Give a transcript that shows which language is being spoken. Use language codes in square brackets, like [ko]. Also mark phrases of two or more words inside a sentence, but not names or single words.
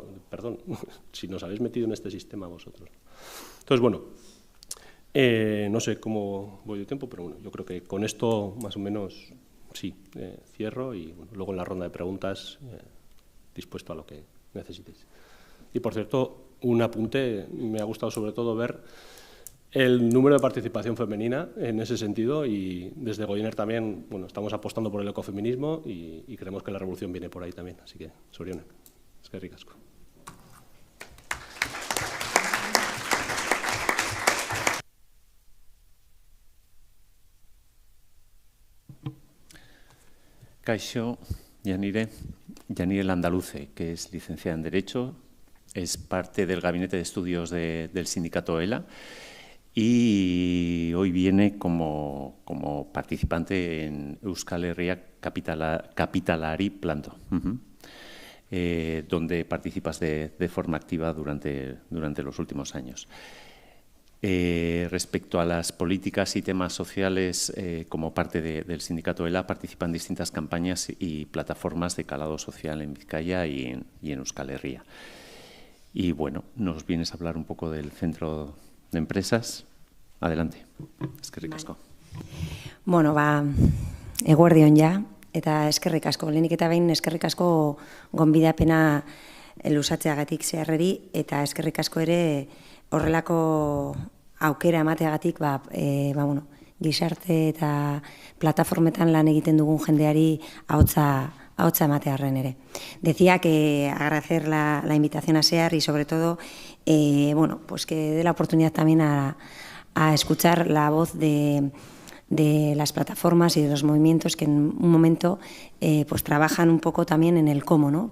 [es] Perdón, si nos habéis metido en este sistema vosotros. Entonces, bueno, no sé cómo voy de tiempo, pero bueno, yo creo que con esto más o menos sí, cierro y bueno, luego en la ronda de preguntas dispuesto a lo que necesitéis. Y por cierto, un apunte, me ha gustado sobre todo ver el número de participación femenina en ese sentido y desde Goiener también, bueno, estamos apostando por el ecofeminismo y creemos que la revolución viene por ahí también, así que, [eu] zorionak, eskerrik asko. [es] Kaixo, Yanire Landaluce, que es licenciada en Derecho, es parte del Gabinete de Estudios del sindicato ELA y hoy viene como participante en Euskal Herria Kapitalari Planto, donde participas de forma activa durante los últimos años. Respecto a las políticas y temas sociales, como parte del sindicato ELA, participan en distintas campañas y plataformas de calado social en Vizcaya y en Euskal Herria. Y bueno, nos vienes a hablar un poco del centro de empresas. Adelante. Eskerrik asko. [eu] Bueno, eguerdion ja, eta eskerrik asko. Lehenik eta behin eskerrik asko gonbidapena luzatzeagatik zeharreri, eta eskerrik asko ere horrelako aukera emateagatik, gizarte eta plataformetan lan egiten dugun jendeari ahotsa ematearren ere. [es] Decía que agradecer la invitación a SEAR y sobre todo pues que dé la oportunidad también a escuchar la voz de las plataformas y de los movimientos que en un momento pues trabajan un poco también en el cómo, ¿no?